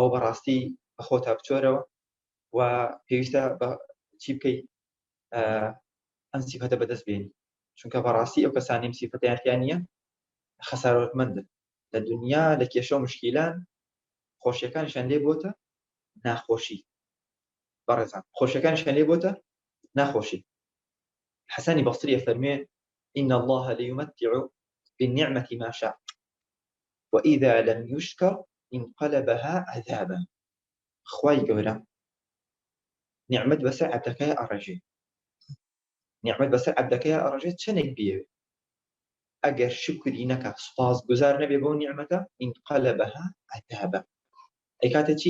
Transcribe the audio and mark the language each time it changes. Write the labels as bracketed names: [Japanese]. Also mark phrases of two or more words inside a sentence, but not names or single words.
[Central Kurdish] بەڕاستی بە خۆتا بچۆرەوە و پێویستە چی بکەیت ئەم صفەتە بەدەست بێنی چونکە بەڕاستی ئەو کەسانی صفەتیان نییە خەسارەتمەندن لە دنیا لە کێشە و مشکیلان خۆشیەکانیشان لێ بۆتە ناخۆشی بەڕێزان خۆشیەکانیشان لێ بۆتە ناخۆشی حەسانی بەسری فەرمێ [Arabic] إن الله ليمتع بالنعمة ما شاء وإذا لم يشكر انقلبها عذابا [Central Kurdish] خواي گەورە نعمت بەسەر عەبدەکەی ئەڕێژێ نعمت بەسەر ئەبدەکەی ئەڕێژێت چەندێک بێ ئەگەر شکری نەکە سوپاسگوزار نەبێ بۆ نیعمەتە [Arabic] انقلبها عذابا [Central Kurdish] ئەیکاتە چی؟